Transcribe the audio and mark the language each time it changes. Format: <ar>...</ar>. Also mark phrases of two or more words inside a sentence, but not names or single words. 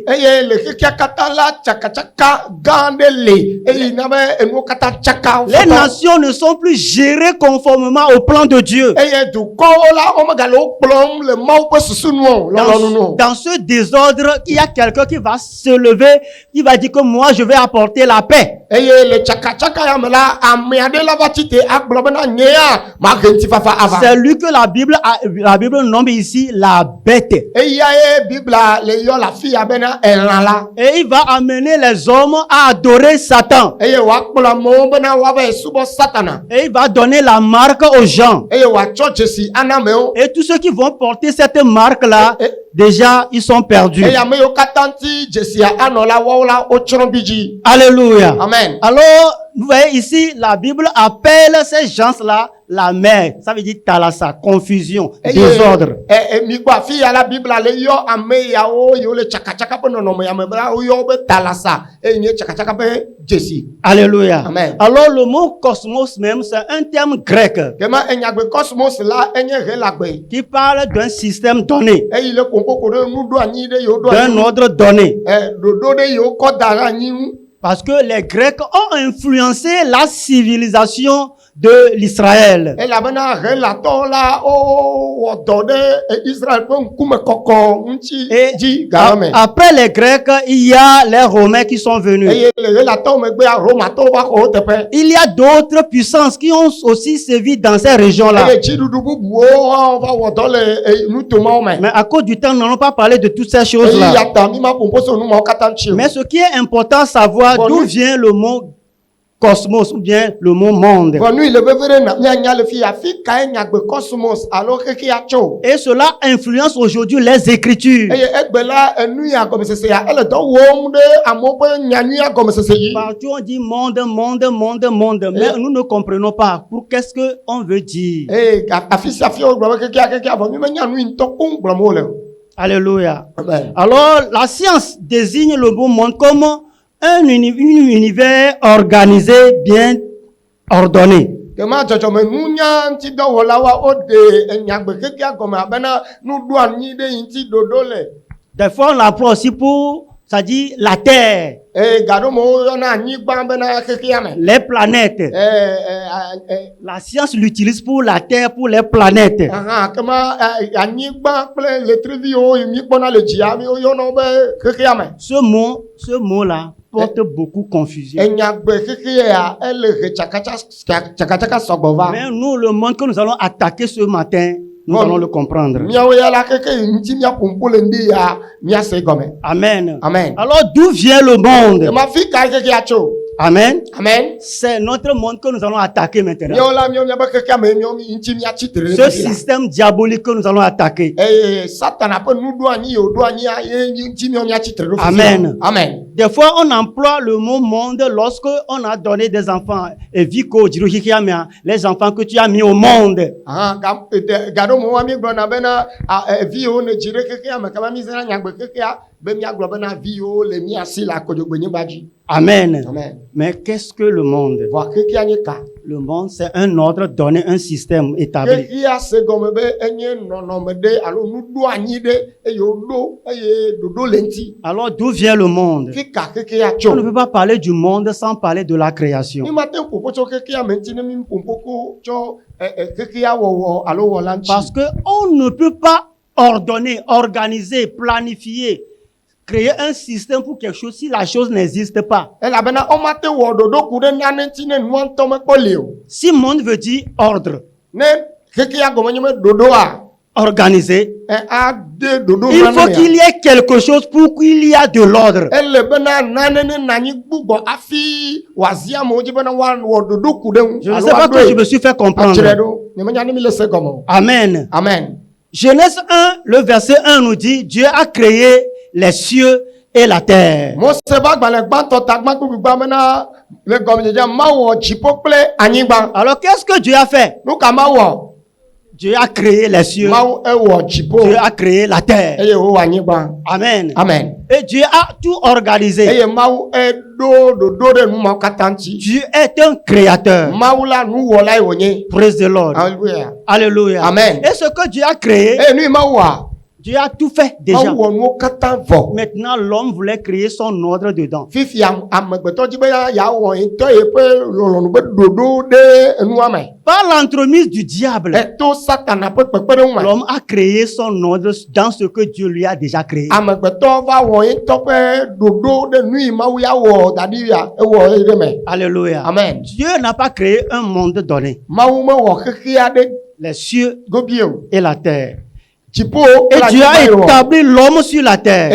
<ee>Eye le xexea katã la tsakatsaka gã ɖe le eye na be enuwo katã tsaka.</ee> <fr>Les nations ne sont plus gérées conformément au plan de Dieu.</fr> <ee>Eye dukɔwo la wo megale wo kplɔm le Mawu ƒe susunuwo lɔlɔ̃nuwo.</ee> <fr>Dans ce désordre, il y a quelqu'un qui va se lever, qui va dire que moi je vais apporter la paix.</fr> <ee>Eye le tsakatsaka ya me la ame aɖe la va tite agblɔ bena nye ya mahe ŋutifafa ava.</ee> <fr>C'est lui que la Bible nomme ici la bête.</fr> <ee>Eya ye Biblia le yɔ le afi ya bena elã la.</ee> <fr>Et il va amener les hommes à adorer Satan.</fr> <ee>Eye wòakplɔ amewo bena woava subɔ Satana.</ee> <fr>Et il va donner la marque aux gens.</fr> <ee>Eye wòatsɔ dzesi ana amewo.</ee> <fr>Et tous ceux qui vont porter cette marque-là, déjà ils sont perdus.</fr> <ee>eye ame yiwo katã ŋuti dzesia anɔ la wɔwo la wotsrɔ̃ bi dzi.</ee> <fr>Alléluia. Amen. Alors, vous voyez ici, la Bible appelle ces gens-là la mer. Ça veut dire talassa, confusion, désordre.</fr> <ee>Mi gbɔ afi ya la Biblia le yɔ ame yawo yiwo le tsakatsaka ƒe nɔnɔme ya me bena woyɔ wo be talasa eye nye tsakatsaka ƒe dzesi.</ee> <fr>Alléluia. Amen. Alors, le mot cosmos même, c'est un terme grec</fr> <ee>Kema enyagbe cosmos la enye helagbe.</ee> <fr>qui parle d'un système donné,</fr> <ee>Eyi le kokoko ɖe nu ɖo anyi ɖe yiwo ɖo</ee> <fr>d'un</fr> <ee>anyi.</ee> <fr>ordre donné.</fr> <ee>Ɖoɖo ɖe yiwo kɔ da ɖe anyi ŋu.</ee> <fr>Parce que les Grecs ont influencé la civilisation de l'Israël.</fr> <ee>Elabena helatɔwo la wowɔ dɔ ɖe Israel ƒe ŋkume kɔkɔ ŋuti</ee> <fr>Et</fr> <ee>dzi game me.</ee> <fr>après les Grecs, il y a les Romains qui sont venus.</fr> <ee>Eye le helatɔwo megbea Romatɔwo va xɔ wo teƒe.</ee> <fr>Il y a d'autres puissances qui ont aussi sévi dans ces régions-là.</fr> <ee>Eye dziɖuɖu bubuwo va wɔ dɔ le nutomawo me.</ee> <fr>Mais à cause du temps, nous n'allons pas parler de toutes ces</fr> <ee>Eyi</ee> <fr>choses-là.</fr> <ee>ya ta mi ma ƒoƒo so numawo katã ŋuti o.</ee> <fr>Mais ce qui est important, savoir Bon, d'où nous- vient le mot cosmos ou bien le mot monde.</fr> <ee>Vɔ nu yi le veve ɖe na mianya le fi afi kae nyagbe cosmos alo xexea tso.</ee> <fr>Et cela influence aujourd'hui les Écritures.</fr> <ee>Eye egbe la enu ya gɔmesese ya ele dɔ wɔm ɖe amewo ƒe nyanuya gɔmesese dzi.</ee> <fr>Partout on dit monde, monde, monde, monde. Mais nous ne comprenons pas pour qu'est-ce qu'on veut dire.</fr> <ee>Eye afi sia afi wogblɔ be xexea vɔ mi menya nu yi ŋutɔ koŋ gblɔm wole o.</ee> <fr>Alléluia. Amen. Alors, la science désigne le beau monde comme un univers organisé, bien ordonné.</fr> <ee>Kema dzɔdzɔme nunya ŋuti dɔwɔlawoa wode enyagbe xexea gɔme abena nuɖo anyi ɖe yi ŋuti ɖoɖo le.</ee> <fr>Des fois, on l'emploie aussi pour, ça dit, la Terre,</fr> <ee>Eye gaɖomewo yɔna anyigba bena xexea me.</ee> <fr>les planètes. La science l'utilise pour la Terre, pour les planètes.</fr> <ee>Kema anyigba kple letriviwo yi mi kpɔna le dzia mi woyɔna wo be xexea me.</ee> <fr>Ce mot-là porte beaucoup confusion.</fr> <ee>Enyagbe xexea ya ele he tsakatsaka sɔgbɔ va.</ee> <fr>Mais nous, le monde que nous allons attaquer ce matin, nous Bon. allons le comprendre.</fr> <ee>Miawo ya la xexe yi ŋuti miaƒoƒo le ŋdi ya miase gɔme.</ee> <fr>Amen. Amen. Alors, d'où vient le monde?</fr> <ee>Kema fi kae xexea tso.</ee> <fr>Amen. Amen. C'est notre monde que nous allons attaquer maintenant.</fr> <ee>Miawo la miabe xexea me miawo ŋuti miatsi tre ɖe</ee> <fr>Ce</fr> <ee>fi la.</ee> <fr>système diabolique que nous allons attaquer.</fr> <ee>Eye Satana ƒe nuɖo anyi yiwo ɖo anyi ya ye ŋuti miawo miatsi tre ɖo fi la.</ee> <fr>Amen. Amen. Des fois, on emploie le mot monde lorsque on a donné des enfants. Et Vico, les enfants que tu as mis au monde.</fr> <ee>Gaɖomewoa mi gblɔna bena viwo ne dzi ɖe xexea me kama mi zãna nyagbe xexea be miagblɔ bena viwo le mia si le akodzogbenyigba dzi.</ee> <fr>Amen. Amen. Mais qu'est-ce que le monde?</fr> <ee>Vɔ xexea nye ka.</ee> <fr>Le monde, c'est un ordre donné, un système établi.</fr> <ee>Xexea se gɔme be enye nɔnɔme ɖe alo nuɖo anyi ɖe eye woɖo eye ɖoɖo le ŋuti.</ee> <fr>Alors, d'où vient le monde?</fr> <ee>Fi ka xexea</ee> <fr>On ne</fr> <ee>tso.</ee> <fr>peut pas parler du monde sans parler de la création.</fr> <ee>Mi mate ƒoƒo tso xexea me ŋuti ne mi ƒoƒo ko tsɔ xexea wɔwɔ alo wɔla ŋuti.</ee> <fr>Parce que on ne peut pas ordonner, organiser, planifier, créer un système pour quelque chose si la chose n'existe pas.</fr> <ee>Elabena wo mate wɔ ɖoɖo ku ɖe nane ŋuti ne nua ŋutɔ mekpɔ li o.</ee> <fr>Si monde veut dire ordre,</fr> <ee>Ne xexea gɔme nye be ɖoɖoa.</ee> <fr>organiser,</fr> <ee>Ade ɖoɖo</ee> <fr>il faut</fr> <ee>nane</ee> <fr>qu'il y ait quelque chose pour qu'il y ait de l'ordre.</fr> <ee>ele bena nane ne nanyi gbugbɔ afi wòazi amewo dzi bena woawɔ ɖoɖo ku ɖe ŋu.</ee> <fr>Je ne sais pas que je me suis fait</fr> <ee>Atsrɛ</ee> <fr>comprendre.</fr> <ee>ɖo. Nyemenya ne mi le se gɔme o.</ee> <fr>Amen. Amen. Genèse 1, le verset 1 nous dit, Dieu a créé les cieux et la terre.</fr> <ee>Mose ƒe agbalẽ gbãtɔ tagbã kpukpukpa bena le gɔmedzedzea mawɔ dziƒo kple anyigba.</ee> <fr>Alors qu'est-ce que Dieu a fait?</fr> <ee>Nu ka mawɔ?</ee> <fr>Dieu a créé les cieux,</fr> <ee>Mawu ewɔ dziƒo</ee> <fr>Dieu a créé la terre.</fr> <ee>eye wowɔ anyigba.</ee> <fr>Amen. Amen. Et Dieu a tout organisé.</fr> <ee>Eye Mawu eɖo ɖoɖo ɖe nu mawo katã ŋuti.</ee> <fr>Dieu est un créateur.</fr> <ee>Mawu la nuwɔlae wònye.</ee> <en>Praise the Lord.</en> <fr>Alléluia. Alléluia. Amen. Et ce que Dieu a créé,</fr> <ee>Eye nu yi Mawua.</ee> <fr>Dieu a tout fait déjà.</fr> <ee>Mawu wɔ nuwo katã vɔ.</ee> <fr>Maintenant, l'homme voulait créer son ordre dedans.</fr> <ee>Fifia amegbetɔ dzi be yeawɔ ŋutɔ yi ƒe lɔlɔ̃nu be ɖoɖo ɖe enua me.</ee> <fr>Par l'entremise du diable,</fr> <ee>Eto Satana ƒe kpekpeɖeŋu me.</ee> <fr>l'homme a créé son ordre dans ce que Dieu lui a déjà créé.</fr> <ee>Amegbetɔ va wɔ ŋutɔ ƒe ɖoɖo ɖe nu yi Mawu ya wɔ da ɖi ya ewɔ eyi ɖe me.</ee> <fr>Alléluia. Amen. Dieu n'a pas créé un monde donné,</fr> <ee>Mawu mewɔ xexea ɖe</ee> <fr>les cieux</fr> <ee>gobi o.</ee> <fr>et la terre.</fr> <ee>Dziƒo</ee> <fr>Et</fr> <ee>kple</ee> <fr>Dieu a</fr> <ee>anyigba ye wɔ.</ee> <fr>établi l'homme sur la terre.</fr>